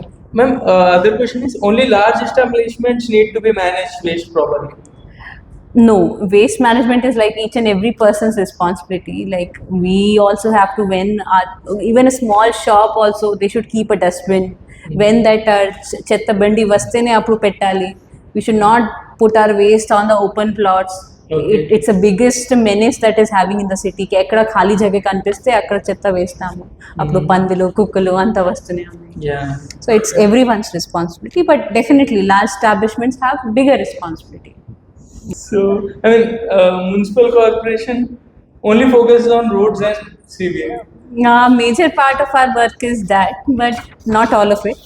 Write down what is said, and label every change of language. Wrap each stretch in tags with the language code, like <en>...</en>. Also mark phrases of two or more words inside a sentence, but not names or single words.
<en>Ma'am, other question is only large establishments need to be managed waste properly. No, waste management is like each and every person's responsibility. Like we also have to, when even a small shop also, they should keep a dustbin. When that</en> <te>చెత్త బండి వస్తేనే అప్పుడు పెట్టాలి.</te> <en>We should not put our waste on the open plots. Okay. It's the biggest menace that is having in the city.</en> <te>కి ఎక్కడ ఖాళీ జగ కనిపిస్తే అక్కడ చెత్త వేస్తాము. అప్పుడు పందులు కుక్కలు అంతా వస్తూనే ఉన్నాయి.</te> <en>Yeah. So it's everyone's responsibility, but definitely large establishments have bigger responsibility. So, I mean, municipal corporation only focuses on roads and CBM. Major part of our work is that, but not all of it.</en>